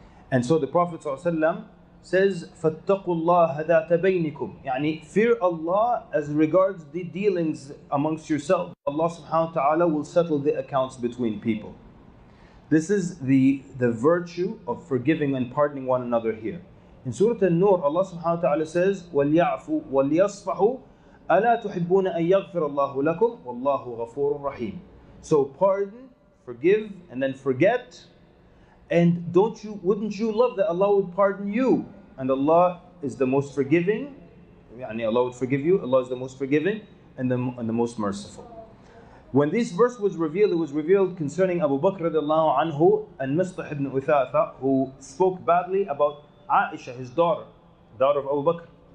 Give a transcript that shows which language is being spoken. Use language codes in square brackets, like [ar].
[en] And so the Prophet ﷺ says, [ar] فَاتَّقُوا اللَّهَ ذَاتَ بَيْنِكُمْ. [en] Yani, fear Allah as regards the dealings amongst yourselves. Allah subhanahu wa ta'ala will settle the accounts between people. This is the virtue of forgiving and pardoning one another here. In Surah An-Nur, Allah subhanahu wa ta'ala says, [ar] وَلْيَعْفُوا وَلْيَصْفَحُوا أَلَا تُحِبُّونَ أَن يَغْفِرَ اللَّهُ لَكُمْ وَاللَّهُ غَفُورٌ رَحِيمٌ. [en] So pardon, forgive, and then forget. And wouldn't you love that Allah would pardon you? And Allah is the most forgiving. Yani Allah would forgive you. Allah is the most forgiving and the most merciful. When this verse was revealed, it was revealed concerning Abu Bakr radiallahu anhu and Mistah ibn Uthatha, who spoke badly about Aisha, his daughter of Abu Bakr.